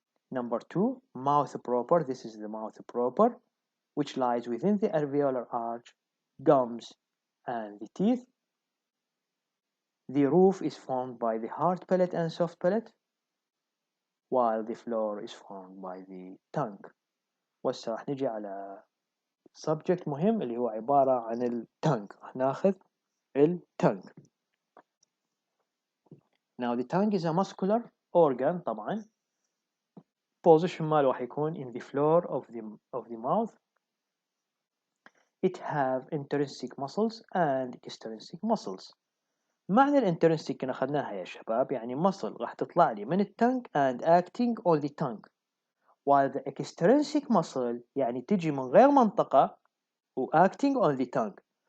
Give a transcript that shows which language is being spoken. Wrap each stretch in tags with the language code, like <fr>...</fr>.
<en>Number 2, mouth proper. This is the mouth proper, which lies within the alveolar arch, gums, and the teeth. The roof is formed by the hard palate and soft palate, while the floor is formed by the tongue.</en> <ar>وهسه راح نجي على subject مهم اللي هو عبارة عن الtongue. راح ناخذ الtongue.</ar> <en>Now the tongue is a muscular organ طبعا. Position</en> <ar>ماله راح يكون</ar> <en>in the floor of the mouth. It have intrinsic muscles and extrinsic muscles.</en> <ar>معنى الانترنسيك كنا أخذناها يا شباب، يعني muscle راح تطلع لي من الtongue and</ar> <en>acting on the tongue، while the extrinsic muscle</en> <ar>يعني تجي من غير منطقة و acting on the tongue.</ar>